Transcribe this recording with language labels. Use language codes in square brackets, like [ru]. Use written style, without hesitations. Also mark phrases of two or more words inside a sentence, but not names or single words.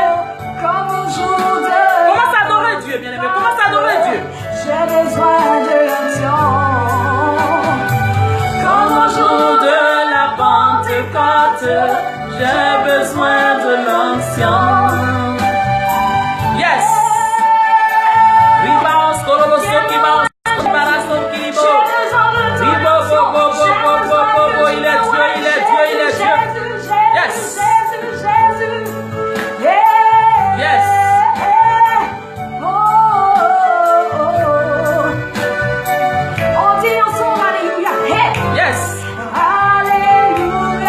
[fr] Comme au jour de... Commence à adorer Dieu, bien-aimé. Commence à adorer Dieu. J'ai besoin de l'onction. Comme au jour de la Pentecôte, j'ai besoin de l'onction. Yes. Ribaos, korobo, sokibaos, kibara, sokibo. Ribo, bo, bo, bo, bo, bo, bo, bo. Il est Dieu, il est Dieu, il est Dieu. [en] Yes. Yes. [fr] On dit ensemble alléluia. Yes. Alléluia.